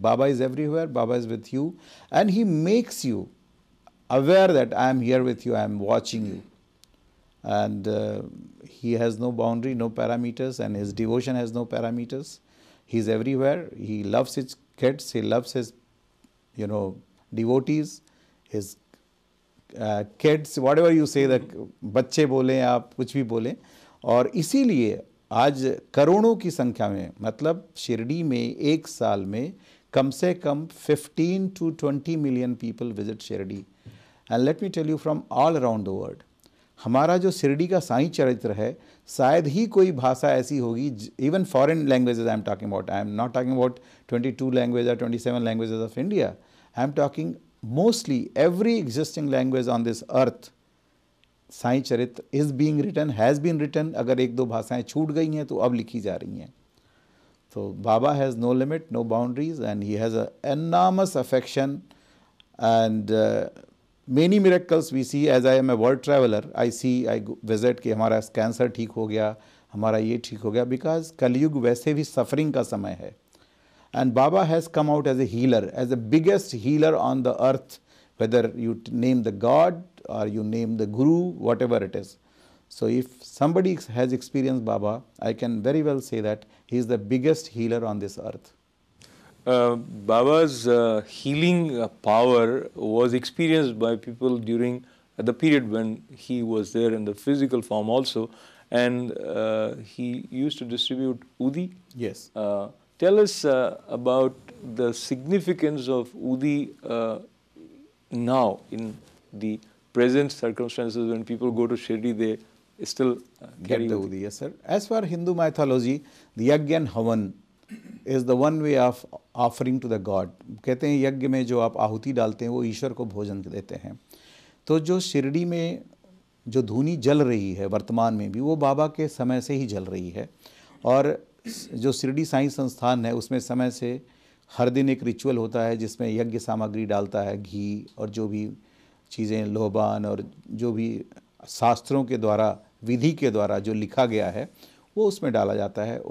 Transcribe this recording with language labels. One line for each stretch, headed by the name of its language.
English: Baba is everywhere, Baba is with you, and he makes you aware that I am here with you, I am watching you. And he has no boundary, no parameters, and his devotion has no parameters. He is everywhere. He loves his kids, he loves his devotees, his kids, whatever you say, that
Hindi: बच्चे बोलें आप कुछ भी बोलें, और इसीलिए आज करोड़ों की संख्या में, मतलब शिरडी में एक साल में कम से कम
English: 15 to 20 million people visit
Hindi: Shirdi.
English: And let me tell you, from all around the world,
Hindi: हमारा जो शिरडी का साईं चरित्र है, शायद ही कोई भाषा ऐसी होगी,
English: Even foreign languages I am talking about, I am not talking about 22 language or 27 languages of India, I am talking mostly every existing language on this earth. Sai Charitra is being written, has been written.
Hindi: अगर एक दो भाषाएं छूट गई हैं तो अब लिखी जा रही हैं.
English: So Baba has no limit, no boundaries, and he has an enormous affection and many miracles we see. As I am a world traveler, I see, I visit
Hindi: कि हमारा कैंसर ठीक हो गया, हमारा ये ठीक हो गया, because कलयुग वैसे भी सफरिंग का समय है.
English: And Baba has come out as a healer, as the biggest healer on the earth, whether you name the God or you name the Guru, whatever it is. So if somebody has experienced Baba, I can very well say that he is the biggest healer on this earth. Baba's healing power was experienced by people during the period when he was there in the physical form also, and he used to distribute Udi. Yes. Tell us about the significance of Udi now in the present circumstances when people go to Shirdi, they still Get the Udi. Yes, sir. As for Hindu mythology, the Yajna and Havan is the one way of offering to the God.
Hindi: कहते हैं यज्ञ में जो आप आहुति डालते हैं वो ईश्वर को भोजन देते हैं. तो जो शिरडी में जो धूनी जल रही है वर्तमान में भी, वो बाबा के समय से ही जल रही है. और जो शिरडी साईं संस्थान है उसमें समय से हर दिन एक रिचुअल होता है जिसमें यज्ञ सामग्री डालता है, घी और जो भी चीज़ें, लोबान और जो भी शास्त्रों के द्वारा, विधि के द्वारा जो लिखा गया है वो उसमें डाला जाता है.